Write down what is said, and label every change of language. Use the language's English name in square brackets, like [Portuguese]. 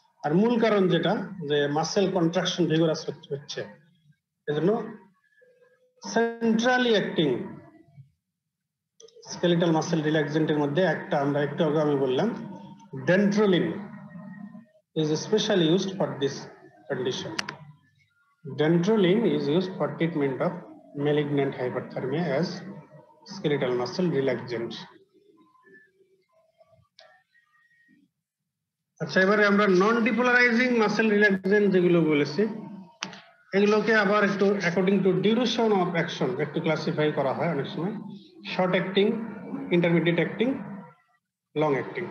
[Bangla] আর মূল কারণ যেটা যে মাসেল কন্ট্রাকশন ভিগোরাস হচ্ছে, এজন্য সেন্ট্রালি অ্যাক্টিং স্কেলেটাল মাসেল রিল্যাক্সেন্টের মধ্যে একটা আমরা একটু আগে আমি বললাম ডেন্ট্রোলিন [English] is especially used for this condition. Dantrolene is used for treatment of malignant hyperthermia as skeletal muscle relaxant. [Bangla] আচ্ছা, এবারে আমরা নন ডিপোলারাইজিং মাসেল রিল্যাক্সেন্ট যেগুলো বলেছি এগুলোকে আবার একটু according to duration of action একটু ক্লাসিফাই করা হয় অনেক সময়, short acting, intermediate acting, long acting.